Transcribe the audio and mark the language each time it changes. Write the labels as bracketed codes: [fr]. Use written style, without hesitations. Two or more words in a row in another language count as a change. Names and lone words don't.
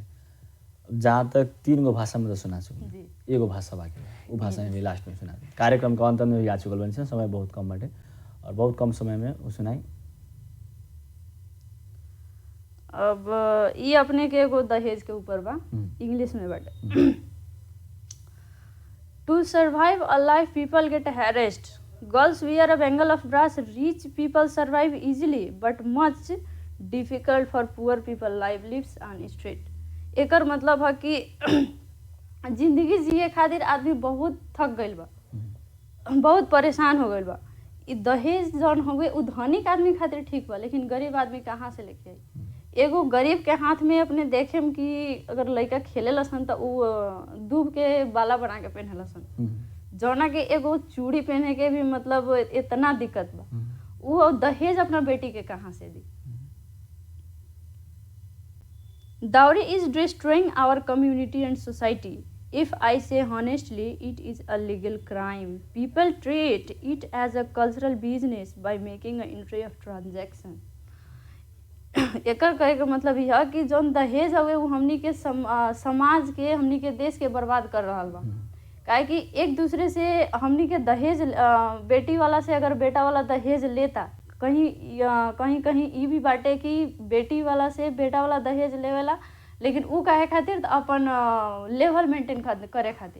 [bho] जहाँ तक 3 गो भाषा में तो सुना चुकल, एगो भाषा बाकी वो भाषा में भी लास्ट में सुना दी। कार्यक्रम के अंत में भी आ चुकल बन, समय बहुत कम बाटे और बहुत कम समय में वो सुनाई। अब ये अपने के एगो दहेज के ऊपर बा, इंग्लिश में बाटे। [en] To survive a life people get harassed, girls wear a bangle of brass, rich people survive easily but much difficult for poor people life lives on street. [bho] एकर मतलब है कि जिंदगी जिए खातिर आदमी बहुत थक गइल बा, बहुत परेशान हो गइल बा। इ दहेज जौन हुए उ धनिक आदमी खातिर ठीक बा, लेकिन गरीब आदमी कहाँ से लेके आई। एगो गरीब के हाथ में अपने देखेम कि अगर लड़का खेले लसन तो उ दूब के बाला बना के पहने लसन, जौना के एगो चूड़ी पहने के भी मतलब इतना दिक्कत बा। वो दहेज अपना बेटी के कहाँ से दी। [en] Dowry is destroying our community and society. If I say honestly, it is a legal crime. People treat it as a cultural business by making an entry of transaction. [bho] एकर कहे के मतलब यह कि जौन दहेज हवे वो हमनी के समाज के हमनी के देश के बर्बाद कर रहल बा। काहे कि एक दूसरे से हमनी के दहेज बेटी वाला से अगर बेटा वाला दहेज लेता, कहीं कहीं ई भी बाटे कि बेटी वाला से बेटा वाला दहेज लेवेला, लेकिन ऊ काहे खातिर अपन [en] level maintain [bho] करे खातिर।